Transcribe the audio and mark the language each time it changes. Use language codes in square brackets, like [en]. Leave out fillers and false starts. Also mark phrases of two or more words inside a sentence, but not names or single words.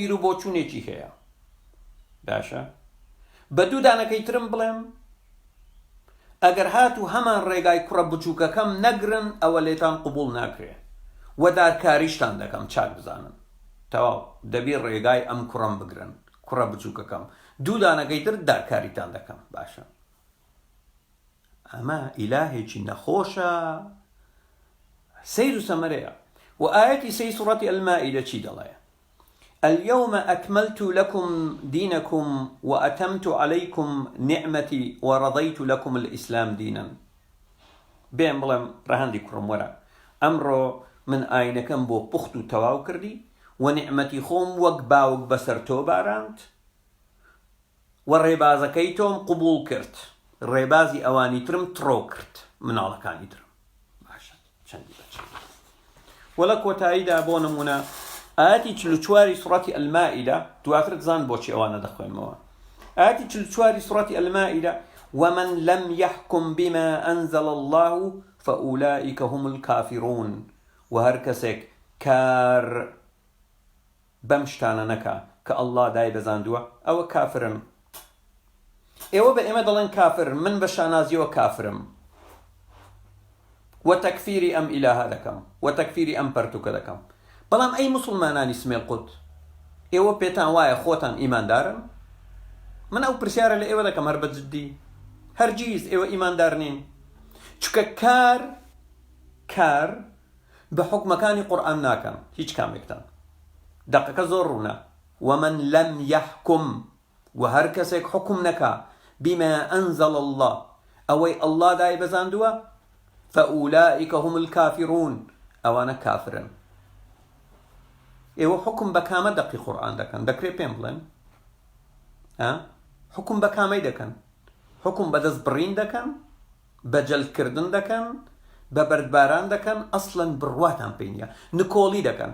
[ckb] بیر و بۆچوونێکی هەیە باشە، بە دوو دانەکەی ترم بڵێم ئەگەر هاتوو هەمان ڕێگای کوڕە بچووکەکەم نەگرن ئەوە لێتان قبول ناکرێت و دارکاریشتان دەکەم چاک بزانن تەواو دەبی ڕێگای ئەم کوڕم بگرن کوڕە بچووکەکەم، دوو دانەکەی تر دارکاریتان دەکەم. باشە ئەمە ئیلاهێکی نەخۆشە، سەیر و سەمەرەیە. و ئاەتی سەی سوڕەتی ئەلمائیدە چی دەڵێ؟ [ar] اليوم أكملت لكم دينكم وأتمت عليكم نعمتي ورضيت لكم الإسلام دينا. [ckb] بين بڵێم ڕەهەندی کوڕم وەرە ئەمڕۆ من ئاینەکەم بۆ پوخت و تەواو کردی و نعمەتی خۆم وەک باوک بەسەر تۆ باراند و ڕێبازەکەی تۆم قبول کرد، ڕێبازی ئەوانی ترم تڕۆ کرد، مناڵەکانی ترم. باشە چەندی بەچەند. وەلە کۆتاییدا بۆ نمونە ئاەتی 44 سوڕەتی ئەلمائیدە دواتر دزان بۆچی ئەوانە دەخوێنمەوە. ئاەتی 44 سوڕەتی ئەلمائیدە [ar] ومن لم يحكم بما أنزل الله فأولئك هم الكافرون. [ckb] وهر کەسێک کار بەم شتانە نەکا کە ئەڵڵا دای بەزاندووە ئەوە کافرن. ئێوە بە ئێمە دەڵێن کافر، من بە شانازیەوە کافرم و تەکفیری ئەم ئیلاها دەکەم و تەکفیری ئەم پەرتوکە دەکەم. بەڵام ئەی موسڵمانانی سمێڵ قوت، ئێوە پێتان وایە خۆتان ئیماندارن؟ من ئەو پرسیارە لە ئێوە دەکەم هەر بەجددی، هەرگیز ئێوە ئیماندار نین، چکە کار بە حکمەکانی قورئان ناکەن هیچ کامێکتان. دەقەکە زۆر ڕوونە. [ar] ومن لم يحكم [ckb] و هەر کەسێک حکم نەکا [ar] بما أنزل الله [ckb] ئەوەی ئەڵڵا دای بەزاندووە [ar] فأولئك هم الكافرون [ckb] ئەوانە کافرن. ئێوە حکم بە کامە دەقی قورئان دەکەن؟ دەکرێت پێم بڵێن حکم بە کامەی دەکەن؟ حکم بە دەست بڕین دەکەن، بە جەلدکردن دەکەن، بە بەردباران دەکەن، ئەسڵەن بڕواتان پێ نییە، نکۆڵی دەکەن.